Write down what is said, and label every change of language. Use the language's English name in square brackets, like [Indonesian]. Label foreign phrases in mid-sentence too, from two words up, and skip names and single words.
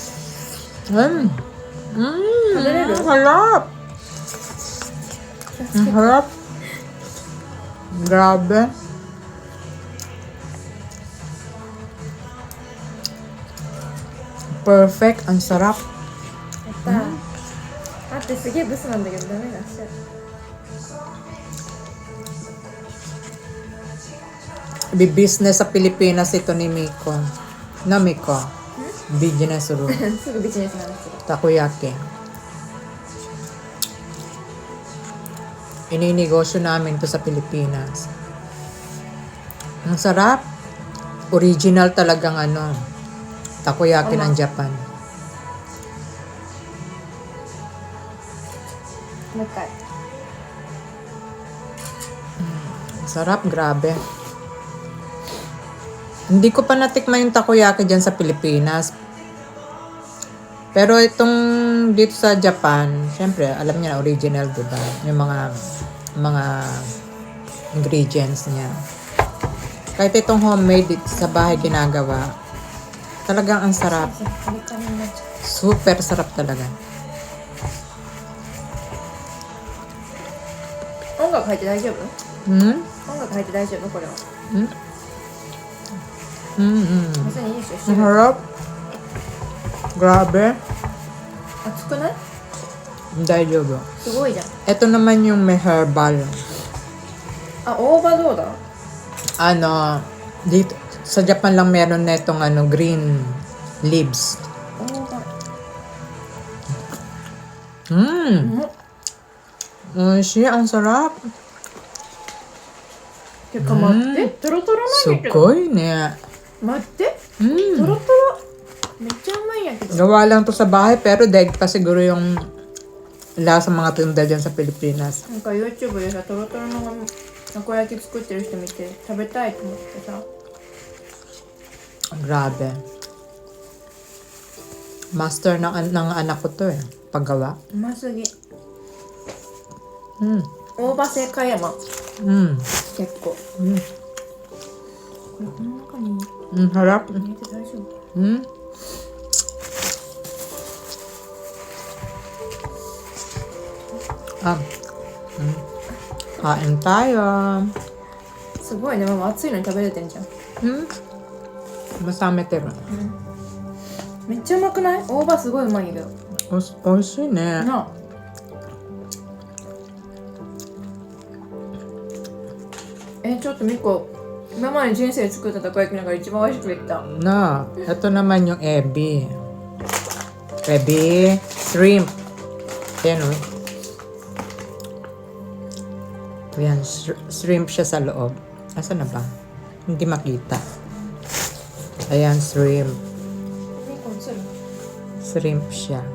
[Filipino] Harap. Ang harap. Grabe. Perfect. Ang sarap. [Japanese] やった。待って、すげえブスなんだけどダメだ。しちゃう。 [Filipino] Business sa Pilipinas ito ni Miko. Na Miko. Business ro. [Japanese] すぐビジネスの話する。 Takoyaki. [Filipino] Ininegosyo namin to sa Pilipinas. Ang sarap. Original talagang takoyaki ng Japan. [Japanese] もう一回。 [Filipino] Ang sarap, grabe. Hindi ko pa natikman yung takoyaki dyan sa Pilipinas. Pero itong dito sa Japan, syempre, alam niya na original, diba? Yung mga ingredients niya. Kahit itong homemade dito sa bahay ginagawa, talagang ang sarap. [Japanese] カリカリになっちゃ [Filipino] Super sarap talaga. [Japanese] う。音楽入って大丈夫？音楽入って大丈夫これは。別にいいでしょ。一緒 [Filipino] Ang [Japanese] に [Filipino] harap. Grabe. [Japanese] 熱くない？ Daijoubu. すごいじゃん。 [Filipino] Ito naman yung may herbal. [Japanese] あ、大葉どうだ？ [Filipino] Dito, sa Japan lang meron na itong [English] green leaves. [Japanese] 大葉。 Oishi, [Filipino] ang sarap. [Japanese] てか待って、トロトロなんやけど。すごいね. 待って、トロトロ。めっちゃうまいんやけど。 [Filipino] Gawa lang to sa bahay pero daig pa siguro yung lasa mga tinda dyan sa Pilipinas. [Japanese] なんか YouTube でさ、トロトロのたこ焼き作ってる人見て食べたいと思ってさ。 [Filipino] Grabe. Master ng anak ko to paggawa. [Japanese] うますぎ。大葉正解やな。結構。これこの中に [Filipino] Harap. [Japanese] 入れて大丈夫？ [Filipino] Kain tayo. [Japanese] すごいね、ママ暑いのに食べれてんじゃん。 [Filipino] Masame tira. [Japanese] めっちゃうまくない？大葉すごいうまいんやけど。おいしいね. なあ。ちょっとミコ、今まで人生で作ったたこ焼きの中で一番美味しくできた。 [Filipino] No, ito naman yung ebi. Ebi, shrimp. Ayan o. Ayan, shrimp siya sa loob. Asa na ba? Hindi makita. Ayan, shrimp. [Japanese] ミコ映る？ [Filipino] Shrimp siya.